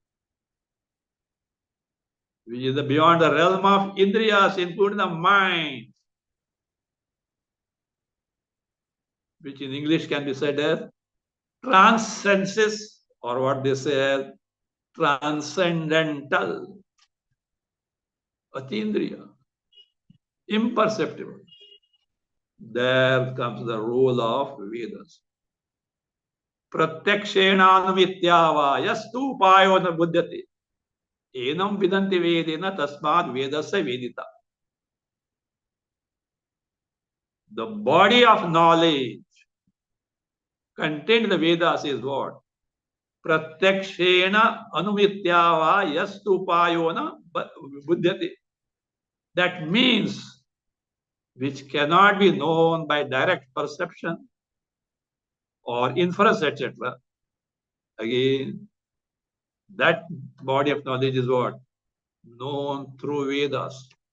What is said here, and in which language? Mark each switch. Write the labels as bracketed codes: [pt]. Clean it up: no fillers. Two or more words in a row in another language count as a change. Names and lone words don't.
[en] which is beyond the realm of indriyas, including the mind, which in English can be said as transcensus, or what they say as transcendental, atindriya, imperceptible. There comes the role of Vedas. [sa] Pratyakshenanamityava yastu upayo na buddhati. Enam vidanti vedena tasmad vedasya vedita. [en] The body of knowledge contained in the Vedas is what? [sa] Pratyakshena anumityava yastu upayo na buddhati. [en] That means which cannot be known by direct perception or inference, etc. Again, that body of knowledge is what? Known through Vedas.